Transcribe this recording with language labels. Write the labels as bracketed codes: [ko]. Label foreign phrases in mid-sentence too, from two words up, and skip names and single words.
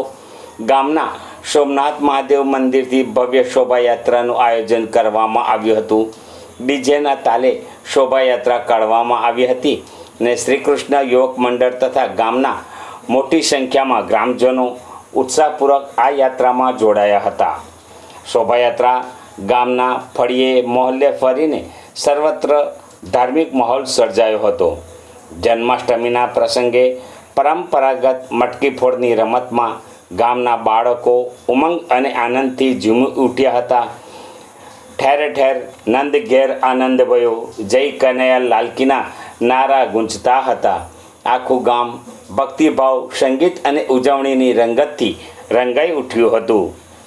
[gu] ગામના સોમનાથ મહાદેવ મંદિરથી ભવ્ય શોભાયાત્રાનું આયોજન કરવામાં આવ્યું હતું। ડીજેના તાલે શોભાયાત્રા કાઢવામાં આવી હતી અને શ્રી કૃષ્ણ યુવક મંડળ તથા ગામના મોટી સંખ્યામાં ગ્રામજનો ઉત્સાહપૂર્વક આ યાત્રા માં જોડાયા હતા। શોભાયાત્રા ગામના ફળિયે મોહલ્લે ફરીને સર્વત્ર ધાર્મિક માહોલ સર્જાયો હતો। જન્માષ્ટમીના પ્રસંગે પરંપરાગત મટકી ફોડની રમત માં ગામના બાળકો ઉમંગ અને આનંદથી ઝૂમી ઊઠ્યા હતા। ઠેર ઠેર નંદ ઘેર આનંદ ભયો, જય કન્હૈયા લાલકીના નારા ગૂંજતા હતા। આખું ગામ ભક્તિભાવ સંગીત અને ઉજવણીની રંગતથી રંગાઈ ઊઠ્યું હતું।